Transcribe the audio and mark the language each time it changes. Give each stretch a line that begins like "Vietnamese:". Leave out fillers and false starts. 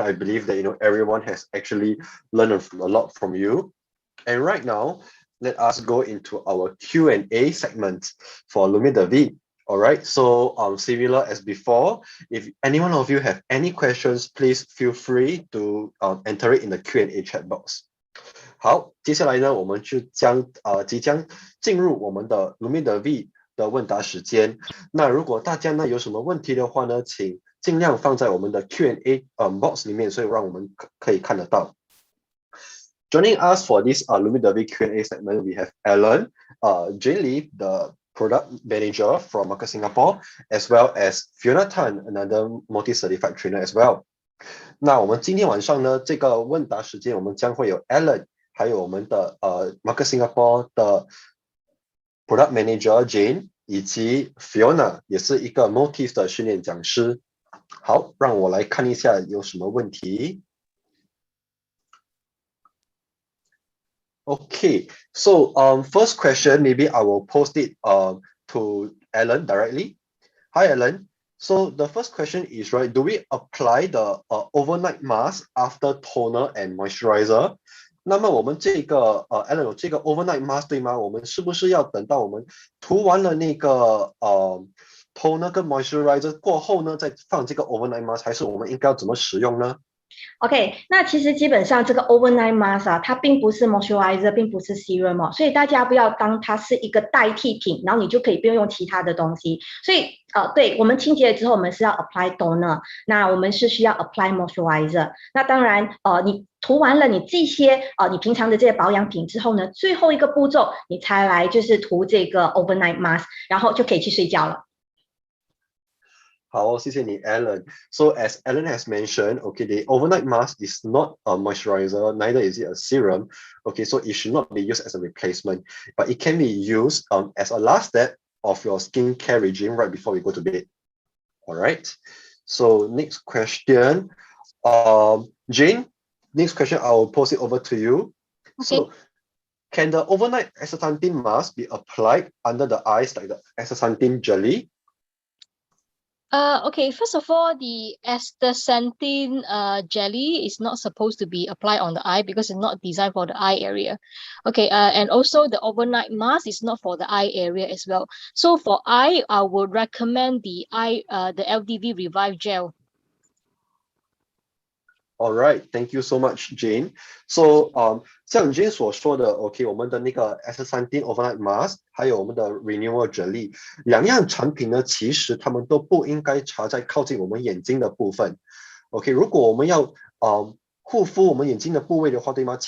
English: I believe that everyone has actually learned a lot from you. And right now, let us go into our Q&A segment for Lumia V. All right, so similar as before, if any one of you have any questions, please feel free to enter it in the Q&A chat box.
Chinese: 好，接下来呢，我们就即将进入我们的 Lumia V 的问答时间。那如果大家呢有什么问题的话呢，请尽量放在我们的 Q&A box 里面，所以让我们可以看得到。
English: Joining us for this Lumia V Q&A segment, we have Alan, Jane Lee, the product manager from Market Singapore, as well as Fiona Tan, another multi-certified trainer as well.
Chinese: 那我们今天晚上呢，这个问答时间，我们将会有 Alan， 还有我们的Market Singapore 的 product manager Jane， 以及 Fiona， 也是一个 Motif 的训练讲师。好，让我来看一下有什么问题。
English: Okay, so first question, maybe I will post it to Alan directly. Hi, Alan. So the first question is, right, do we apply the overnight mask after toner and moisturizer?
Chinese: 那么我们这个Alan 有这个 overnight mask 对吗？我们是不是要等到我们涂完了那个toner 跟 moisturizer 过后呢，再放这个 overnight mask， 还是我们应该要怎么使用呢？ OK， 那其实基本上这个 overnight mask 它并不是 moisturizer， 并不是 serum 哦，所以大家不要当它是一个代替品，然后你就可以不用其他的东西。所以对，我们清洁了之后，我们是要
English: apply
Chinese: toner， 那我们是需要 apply moisturizer。那当然你涂完了你这些你平常的这些保养品之后呢，最后一个步骤你才来就是涂这个 overnight mask， 然后就可以去睡觉了。好，谢谢你 Alan.
English: So as Alan has mentioned, okay, the overnight mask is not a moisturizer, neither is it a serum. Okay, so it should not be used as a replacement, but it can be used as a last step of your skincare regime right before you go to bed. All right. So next question, Jane. Next question, I will post it over to you. Okay. So, can the overnight astaxanthin mask be applied under the eyes like the astaxanthin jelly? Okay, first of all, the astaxanthin jelly is not supposed to be applied on the eye because it's not designed for the eye area. Okay, and also the overnight mask is not for the eye area as well. So for eye, I would recommend the LDV Revive Gel. All right, thank you so much, Jane.
Chinese: So, 像 Jane 所说的 ，OK， 我们的那个 astaxanthin overnight mask， 还有我们的 renewal jelly， 两样产品呢，其实它们都不应该插在靠近我们眼睛的部分。 OK， 如果我们要护肤我们眼睛的部位的话，对吗？